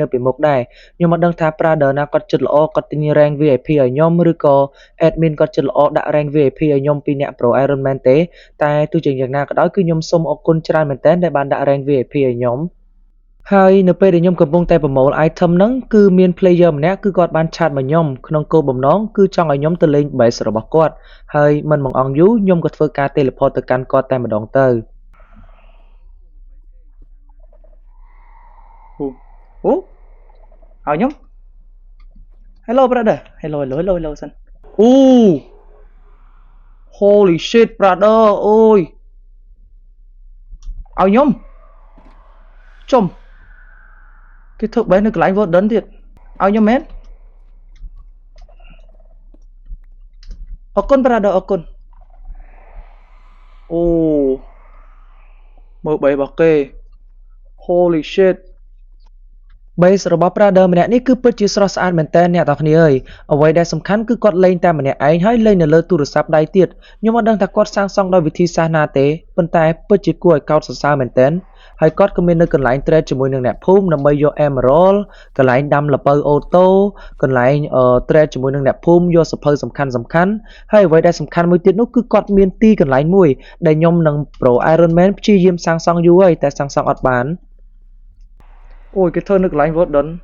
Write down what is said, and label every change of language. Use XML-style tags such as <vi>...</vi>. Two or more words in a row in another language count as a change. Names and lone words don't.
<km>ពីមុខដែរខ្ញុំមិនដឹងថា brother ណាគាត់ចិត្តល្អគាត់ទិញ</km> <en>rank VIP</en> <km>ឲ្យខ្ញុំឬក៏ admin គាត់ចិត្តល្អដាក់</km> <en>rank VIP</en> <km>ឲ្យខ្ញុំពីអ្នក Pro Iron Man ទេតែទោះជាយ៉ាងណាក៏ដោយគឺខ្ញុំសូមអរគុណច្រើនមែនទែនដែលបានដាក់</km> <en>rank VIP</en> <km>ឲ្យខ្ញុំហើយនៅពេលដែលខ្ញុំកំពុងតែប្រមូល item ហ្នឹងគឺមាន player ម្នាក់គឺគាត់បានឆាតមកខ្ញុំក្នុងគោលបំណងគឺចង់ឲ្យខ្ញុំទៅលេង base របស់គាត់ហើយមិនបង្អង់យូរខ្ញុំក៏ធ្វើការ teleport ទៅកាន់គាត់តែម្ដងទៅ អូឲ្យខ្ញុំ</km> <en>Hello brother Hello</en> <km>សិនអូ</km> <en>Holy shit brother</en> <km>អូយឲ្យខ្ញុំចុំគេធ្វើ base នៅកន្លែង Warden ទៀតឲ្យខ្ញុំមែនអរគុណ brother អរគុណអូមើល base របស់គេ Holy shit base របស់ brother ម្នាក់នេះគឺពិតជាស្រស់ស្អាតមែនតើអ្នកទាំងគ្នាអើយអ្វីដែលសំខាន់គឺគាត់លេងតែម្នាក់ឯងហើយលេងនៅលើទូរស័ព្ទដៃទៀតខ្ញុំ មិនដឹងថាគាត់សាងសង់ដោយវិធីសាស្ត្រណាទេប៉ុន្តែពិតជាគួរឲ្យកោតសរសើរមែនតើហើយគាត់ក៏មាននៅកន្លែង trade ជាមួយនឹងអ្នកភូមិដើម្បីយក emerald កន្លែងដាំល្ពៅអូតូកន្លែងtrade ជាមួយនឹងអ្នកភូមិយកសភៅសំខាន់ហើយអ្វីដែលសំខាន់មួយទៀតនោះគឺគាត់មានទីកន្លែងមួយដែលខ្ញុំនិង Pro Iron Man ព្យាយាមសាងសង់យូរហើយតែសាងសង់អត់បានអូយគេធ្វើនៅកន្លែង Warden</km>